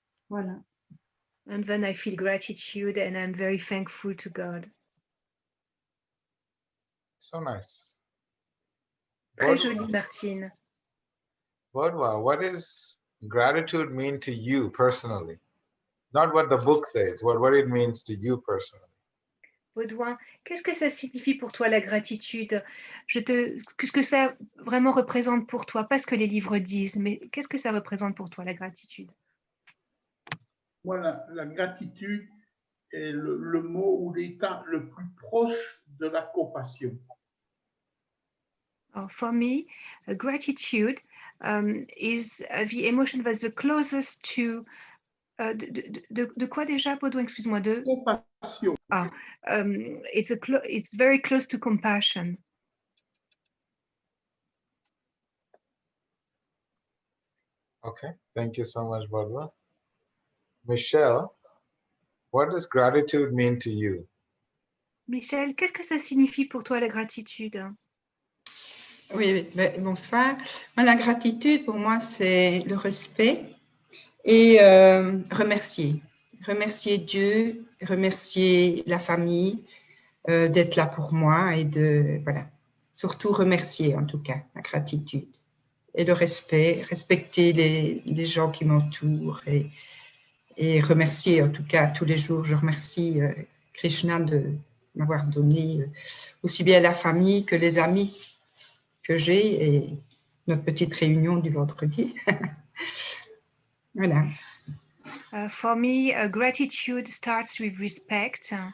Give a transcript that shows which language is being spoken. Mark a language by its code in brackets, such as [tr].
[fr] Voilà. [en] And then I feel gratitude, and I'm very thankful to God. So nice. [fr] Très Bodwa, jolie, Martine. [en] Bodwa, what does gratitude mean to you personally? Not what the book says, what it means to you personally. [fr] Baudouin, qu'est-ce que ça signifie pour toi la gratitude? Qu'est-ce que ça vraiment représente pour toi? Pas ce que les livres disent, mais qu'est-ce que ça représente pour toi la gratitude? Voilà, la gratitude est le mot ou l'état le plus proche de la compassion. [en] For me, gratitude is the emotion that's the closest to [fr] de quoi déjà, Baudouin? Excuse-moi. Compassion. [en] It's very close to compassion. Okay, thank you so much, Bodwa. Michelle, what does gratitude mean to you? [fr] Michel, qu'est-ce que ça signifie pour toi la gratitude? Oui, bonsoir. La gratitude, pour moi, c'est le respect et remercier. Remercier Dieu, remercier la famille d'être là pour moi et voilà. Surtout remercier, en tout cas, la gratitude. Et le respect, respecter les gens qui m'entourent et remercier, en tout cas, tous les jours. Je remercie Krishna de m'avoir donné aussi bien la famille que les amis que j'ai et notre petite réunion du vendredi. Voilà. [en] For me, gratitude starts with respect.